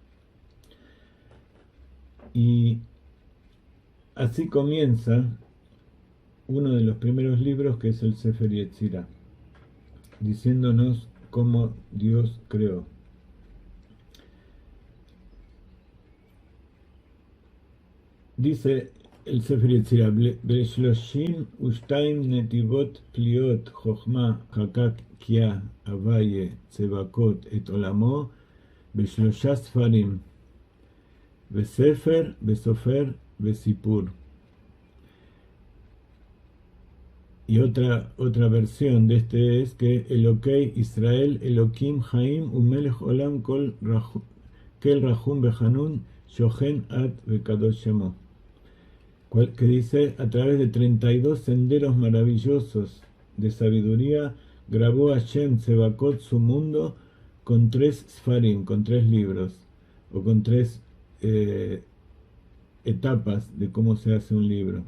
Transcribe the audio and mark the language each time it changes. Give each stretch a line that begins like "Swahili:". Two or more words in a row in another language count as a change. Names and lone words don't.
Spanish: Y así comienza uno de los primeros libros, que es el Sefer Yetzirah, diciéndonos cómo Dios creó. Dice el
Hebrew: Sefer Yetzirah, בשלושים ושתיים נתיבות פליאות חכמה חקק יה יהוה צבאות את עולמו בשלושה ספרים בספר וספר וספור.
Spanish: Y otra versión de este es que
Hebrew: אלהי ישראל אלהים חיים ומלך עולם אל רחום וחנון שוכן עד וקדוש שמו,
Spanish: que dice: a través de 32 senderos maravillosos de sabiduría grabó
Hebrew: השם צבאות
Spanish: su mundo con 3 Sfarim, con 3 libros, o con 3 etapas de cómo se hace un libro.